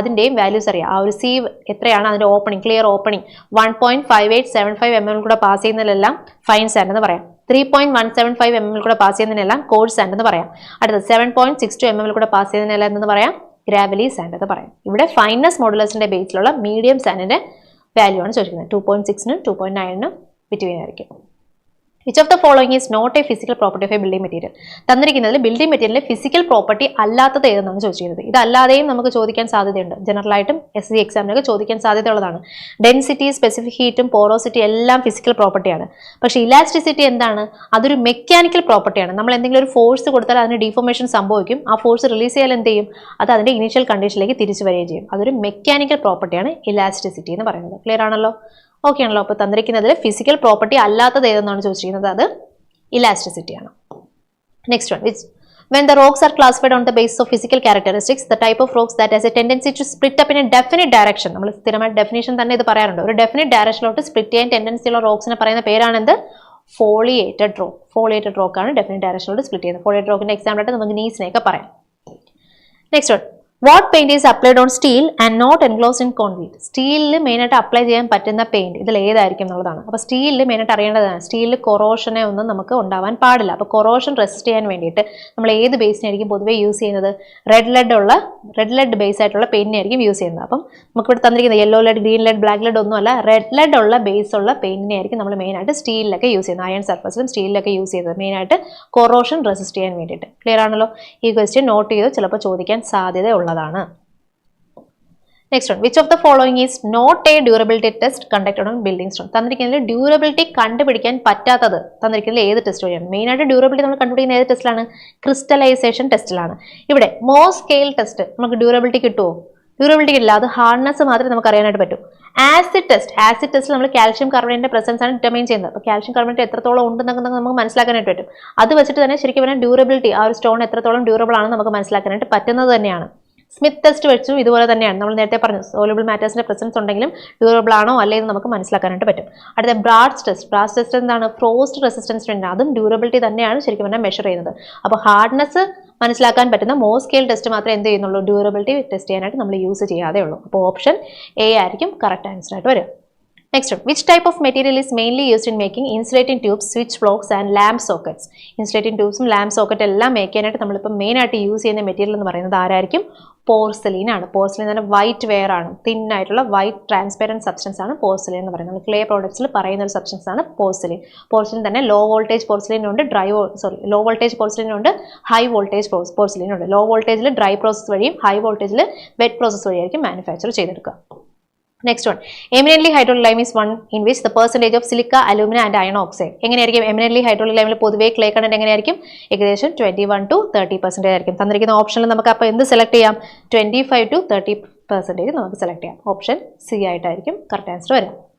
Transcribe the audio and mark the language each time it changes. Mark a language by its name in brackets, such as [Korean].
[Malayalam] അതിന്റെയും values അറിയാം. ആ ഒരു സീവ് എത്രയാണ് അതിന്റെ ഓപ്പണിംഗ്, ക്ലിയർ ഓപ്പണിംഗ് 1.5875 mm കൂടെ പാസ് ചെയ്യുന്നതിലെല്ലാം ഫൈൻ സാൻഡ് എന്ന് പറയാം. 3.175 mm കൂടെ പാസ് ചെയ്യുന്നതിനെല്ലാം കോഴ്സ് സാൻഡ് എന്ന് പറയാം. അടുത്തത് 7.62 mm കൂടെ പാസ് ചെയ്യുന്നതിനെല്ലാം എന്ന് പറയാം? ഗ്രാവലി സാൻഡ് എന്ന് പറയാം. ഇവിടെ ഫൈനസ് മോഡുലസിന്റെ ബേസിലുള്ള മീഡിയം സാൻഡിന്റെ വാല്യൂ ആണ് ചോദിക്കുന്നത്. 2.6നും 2.9നും ബിറ്റ്വീൻ ആയിരിക്കും. [English] Which of the following is not a physical property of a building material? [Malayalam] തന്നിരിക്കുന്നതിൽ building മെറ്റീരിയലിലെ physical property അല്ലാത്തത് ഏതെന്നാണ് ചോദിച്ചിരുന്നത്. ഇതല്ലാതെയും നമുക്ക് ചോദിക്കാൻ സാധ്യതയുണ്ട്. ജനറൽ ആയിട്ടും SSC എക്സാമിനൊക്കെ ചോദിക്കാൻ സാധ്യതയുള്ളതാണ്. ഡെൻസിറ്റി, സ്പെസിഫിക് ഹീറ്റും പോറോസിറ്റി എല്ലാം ഫിസിക്കൽ പ്രോപ്പർട്ടിയാണ്. പക്ഷേ ഇലാസ്റ്റിസിറ്റി എന്താണ്? അതൊരു മെക്കാനിക്കൽ പ്രോപ്പർട്ടിയാണ്. നമ്മൾ എന്തെങ്കിലും ഒരു ഫോഴ്സ് കൊടുത്താൽ അതിന് ഡീഫോർമേഷൻ സംഭവിക്കും. ആ ഫോഴ്സ് റിലീസ് ചെയ്യാൻ എന്ത് ചെയ്യും? അത് അതിന്റെ ഇനീഷ്യൽ കണ്ടീഷനിലേക്ക് തിരിച്ചു വരികയും ചെയ്യും. അതൊരു മെക്കാനിക്കൽ പ്രോപ്പർട്ടിയാണ് ഇലാസ്റ്റിസിറ്റി എന്ന് പറയുന്നത്. ക്ലിയർ ആണല്ലോ? ഓക്കെ ആണല്ലോ? അപ്പോൾ തന്നിരിക്കുന്നതിൽ ഫിസിക്കൽ പ്രോപ്പർട്ടി അല്ലാത്തത് ഏതെന്നാണ് ചോദിച്ചിരിക്കുന്നത്. അത് ഇലാസ്റ്റിസിറ്റി ആണ്. [English] Next one, which when the rocks are classified on the basis of physical characteristics, the type of rocks that has a tendency to split up in a definite direction. [Malayalam] നമ്മൾ സ്ഥിരമായ definition തന്നെ ഇത് പറയാറുണ്ട്. ഒരു definite ഡയറക്ഷനിലോട്ട് split ചെയ്യാൻ tendency ഉള്ള റോക്സിനെ പറയുന്ന പേരാണെന്ത്? Foliated rock. Foliated rock ആണ് ഡെഫിനിറ്റ് ഡയറക്ഷനിലോട്ട് സ്പ്ലിറ്റ് ചെയ്യുന്നത്. ഫോളിയേറ്റഡ് റോക്കിന്റെ എക്സാമ്പിൾ ആയിട്ട് നമുക്ക് നീസിനെയൊക്കെ പറയാം. Next one, [English] What paint is applied on steel and not enclosed in concrete? [Malayalam] സ്റ്റീലിൽ മെയിനായിട്ട് അപ്ലൈ ചെയ്യാൻ പറ്റുന്ന പെയിന്റ് ഇതിൽ ഏതായിരിക്കും എന്നുള്ളതാണ്. അപ്പോൾ സ്റ്റീലിൽ മെയിനായിട്ട് അറിയേണ്ടതാണ്, സ്റ്റീലിൽ കൊറോഷനെ ഒന്നും നമുക്ക് ഉണ്ടാവാൻ പാടില്ല. അപ്പോൾ കൊറോഷൻ റെസിസ്റ്റ് ചെയ്യാൻ വേണ്ടിയിട്ട് നമ്മൾ ഏത് ബേസിനായിരിക്കും പൊതുവേ യൂസ് ചെയ്യുന്നത്? റെഡ് ലെഡ് ബേസ് ആയിട്ടുള്ള പെയിന്റിനായിരിക്കും യൂസ് ചെയ്യുന്നത്. അപ്പം നമുക്ക് ഇവിടെ തന്നിരിക്കുന്നത് yellow lead, green lead, black lead ഒന്നുമല്ല, റെഡ് ലെഡ് ഉള്ള ബേസ് ഉള്ള പെയിന്റിനായിരിക്കും നമ്മൾ മെയിനായിട്ട് സ്റ്റീലിലൊക്കെ യൂസ് ചെയ്യുന്നത്. അയൺ സർഫസിലും സ്റ്റീലിലൊക്കെ യൂസ് ചെയ്യുന്നത് മെയിനായിട്ട് കൊറോഷൻ റെസിസ്റ്റ് ചെയ്യാൻ വേണ്ടിയിട്ട്. ക്ലിയർ ആണല്ലോ? ഈ ക്വസ്റ്റ്യൻ നോട്ട് ചെയ്ത് ചിലപ്പോൾ ചോദിക്കാൻ സാധ്യതയുള്ളതാണ്. [English] Next one, which of the following is not a durability test conducted on building stone? [Malayalam] തന്നിരിക്കുന്നതിൽ durability കണ്ടുപിടിക്കാൻ പറ്റാത്തത് തന്നിരിക്കുന്നതിൽ ഏത് ടെസ്റ്റ് വഴിയാണ്? മെയിനായിട്ട് ഡ്യൂറബിലിറ്റി നമ്മൾ കണ്ടുപിടിക്കുന്ന ഏത് ടെസ്റ്റിലാണ്? ക്രിസ്റ്റലൈസേഷൻ ടെസ്റ്റിലാണ്. ഇവിടെ മോസ് സ്കെയിൽ ടെസ്റ്റ് നമുക്ക് ഡ്യൂറബിലിറ്റി കിട്ടുമോ? ഡ്യൂറബിലിറ്റി കിട്ടില്ല, അത് ഹാർഡ്നെസ് മാത്രമേ നമുക്ക് അറിയാനായിട്ട് പറ്റൂ. ആസിഡ് ടെസ്റ്റിൽ നമ്മൾ കാൽഷ്യം കാർബണേറ്റിന്റെ പ്രസൻസ് ആണ് ഡിറ്റർമൈൻ ചെയ്യുന്നത്. അപ്പോൾ കാൽഷ്യം കാർബണേറ്റ് എത്രത്തോളം ഉണ്ടെന്നൊക്കെ നമുക്ക് മനസ്സിലാക്കാനായിട്ട് പറ്റും. അത് വെച്ചിട്ട് തന്നെ ശരിക്കും പറഞ്ഞാൽ ഡ്യൂറബിലിറ്റി, ആ ഒരു സ്റ്റോൺ എത്രത്തോളം ഡ്യൂറബിൾ ആണെന്ന് നമുക്ക് മനസ്സിലാക്കാനായിട്ട് പറ്റുന്നത് തന്നെയാണ്. സ്മിത്ത് ടെസ്റ്റ് വെച്ചും ഇതുപോലെ തന്നെയാണ്. നമ്മൾ നേരത്തെ പറഞ്ഞു സോലബിൾ മാറ്റേഴ്സിന്റെ പ്രസൻസ് ഉണ്ടെങ്കിലും ഡ്യൂറബിൾ ആണോ അല്ലേ എന്ന് നമുക്ക് മനസ്സിലാക്കാനായിട്ട് പറ്റും. അടുത്ത ബ്രാഡ്സ് ടെസ്റ്റ് എന്താണ്? ഫ്രോസ്റ്റ് റെസിസ്റ്റൻസ് ഉണ്ട്, അതും ഡ്യൂറബിലിറ്റി തന്നെയാണ് ശരിക്കും പറഞ്ഞാൽ മെഷർ ചെയ്യുന്നത്. അപ്പോൾ ഹാർഡ്നെസ് മനസ്സിലാക്കാൻ പറ്റുന്ന മോസ് സ്കെയിൽ ടെസ്റ്റ് മാത്രമേ എന്ത് ചെയ്യുന്നുള്ളൂ? ഡ്യൂറബിലിറ്റി ടെസ്റ്റ് ചെയ്യാനായിട്ട് നമ്മൾ യൂസ് ചെയ്യാതെ ഉള്ളൂ. അപ്പോൾ ഓപ്ഷൻ എ ആയിരിക്കും കറക്റ്റ് ആൻസർ ആയിട്ട് വരും. [English] Next one, which type of material is mainly used in making insulating tubes, switch blocks and lamp sockets? [Malayalam] Insulating tubes ഉം lamp socket എല്ലാം മേക്ക് ചെയ്യാനായിട്ട് നമ്മളിപ്പോൾ മെയിനായിട്ട് യൂസ് ചെയ്യുന്ന മെറ്റീരിയൽ എന്ന് പറയുന്നത് ആരായിരിക്കും? പോർസലീൻ ആണ്. പോർസലീൻ തന്നെ വൈറ്റ് വെയർ ആണ്, തിൻ ആയിട്ടുള്ള വൈറ്റ് ട്രാൻസ്പെറൻറ്റ് സബ്സ്റ്റൻസ് ആണ് പോർസലീൻ എന്ന് പറയുന്നത്. ക്ലേ പ്രോഡക്ട്സിൽ പറയുന്ന ഒരു സബ്സ്റ്റൻസ് ആണ് പോർസലീൻ. പോർസലീൻ തന്നെ ലോ വോൾട്ടേജ് പോർസലീൻ ഉണ്ട്, ലോ വോൾട്ടേജ് പോർസലീൻ ഉണ്ട്, ഹൈ വോൾട്ടേജ് പോർസലീൻ ഉണ്ട്. ലോ വോൾട്ടേജിൽ ഡ്രൈ പ്രോസസ് വഴിയും ഹൈ വോൾട്ടേജിൽ വെറ്റ് പ്രോസസ് വഴിയായിരിക്കും മാനുഫാക്ചർ ചെയ്തെടുക്കുക. [English] Next one, eminently hydraulic lime is one in which the percentage of silica, alumina and iron oxide. [Malayalam] എങ്ങനെയായിരിക്കും eminently hydraulic lime പൊതുവേ clay content എങ്ങനെയായിരിക്കും? ഏകദേശം 21 to 30% ആയിരിക്കും. തന്നിരിക്കുന്ന ഓപ്ഷനിൽ നമുക്ക് അപ്പോൾ എന്ത് സെലക്ട് ചെയ്യാം? 25 to 30% നമുക്ക് സെലക്ട് ചെയ്യാം. ഓപ്ഷൻ സി ആയിട്ടായിരിക്കും കറക്റ്റ് ആൻസർ വരിക.